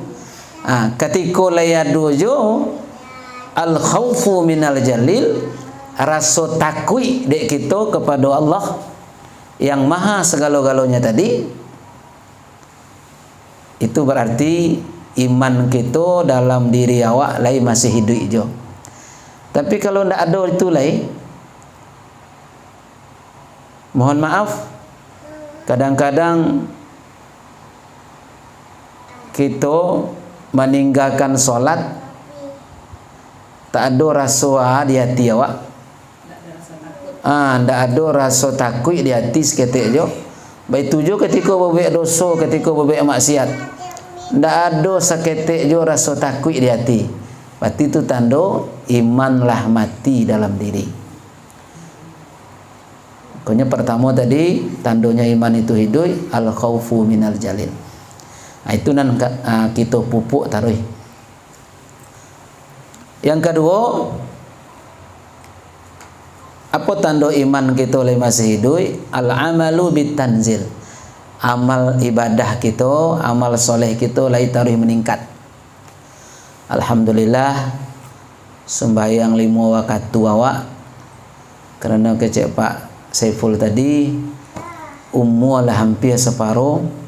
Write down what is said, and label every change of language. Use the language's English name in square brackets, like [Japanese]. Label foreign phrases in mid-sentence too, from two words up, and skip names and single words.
[Minangkabau] Ketika layadu jo [Arabic] al khaufu minal jalil, [Minangkabau] rasa takwi dek kita kepada Allah yang maha segala-galanya tadi, itu berarti iman kita dalam diri awak lai masih hidup jo. Tapi kalau ndak ada itu lai, mohon maaf, kadang-kadang kita meninggalkan solat tak ada rasa di hati awak. Ndak ada rasa takut di hati seketik jo. Baik tu jo ketika berbuat dosa, ketika berbuat maksiat, ndak ada seketik jo rasa takut di hati. [Indonesian] Berarti itu tanda imanlah mati dalam diri. Pokoknya pertama tadi tandanya iman itu hidup, [Arabic] al khaufu minal jalil. [Minangkabau] Itu nan kita pupuk taruh. [Indonesian] Yang kedua, apa tanda iman kita masih hidup? [Arabic] Al amalu bitanzil. [Minangkabau] Amal ibadah kita, amal soleh kita lai taruh meningkat. Alhamdulillah, sembahyang 5 waktu awak karena kecek Pak Saiful tadi umur lah hampir separuh